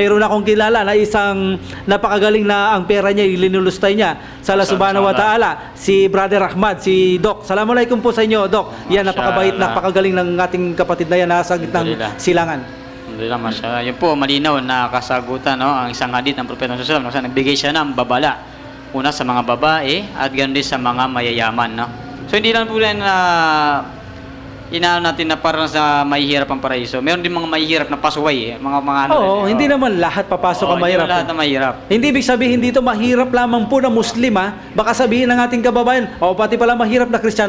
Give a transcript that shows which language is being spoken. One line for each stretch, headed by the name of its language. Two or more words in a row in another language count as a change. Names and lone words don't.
Filipino: mayroon akong kilala na isang napakagaling na ang pera niya ilinulustay niya sa Allah
Arabic: سبحانه وتعالى,
Filipino: si Brother Ahmad, si Doc. Assalamualaikum po sa inyo, Doc. Yan, napakabait, Mashallah. napakagaling ng ating kapatid na yan, nasa gitnang Alhamdulillah. silangan.
Arabic: الحمد لله، ما شاء الله.
Filipino: Yun po, malinaw na kasagutan, no? Ang isang hadith ng Propeta Muhammad
Arabic: صلى الله عليه وسلم,
Filipino: nagbigay siya ng babala. Una sa mga babae at ganoon din sa mga mayayaman, no? So hindi lang po yan na inaano natin na parang sa mahihirap ang paraiso. Meron din mga mahihirap na pasuway, mga ano. Oo, hindi naman lahat papasok ang Hindi mahirap. lahat na mahirap. Hindi ibig sabihin dito mahirap lamang po na Muslim, ha? Baka sabihin ng ating kababayan, pati pala mahirap na Kristiyano.